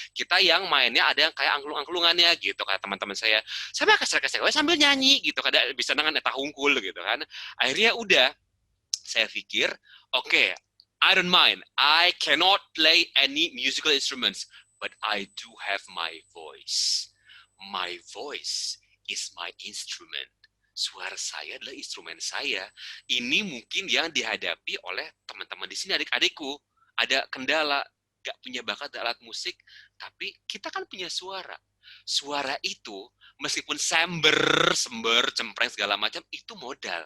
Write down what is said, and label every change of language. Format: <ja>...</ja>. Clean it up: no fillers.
<id>Kita yang mainnya ada yang kayak angklung-angklungannya gitu kayak teman-teman saya mah</id> <su>kesrek wae</su> <id>sambil nyanyi gitu kan, bisa dengan</id> <su>eta hungkul</su> <id>gitu kan. Akhirnya udah saya pikir oke,</id> <en>I don't mind, I cannot play any musical instruments, but I do have my voice. My voice is my instrument.</en> <id>Suara saya adalah instrumen saya. Ini mungkin yang dihadapi oleh teman-teman di sini, adik-adikku. Ada kendala, gak punya bakat alat musik, tapi kita kan punya suara. Suara itu, meskipun sember, cempreng segala macam, itu modal.</id>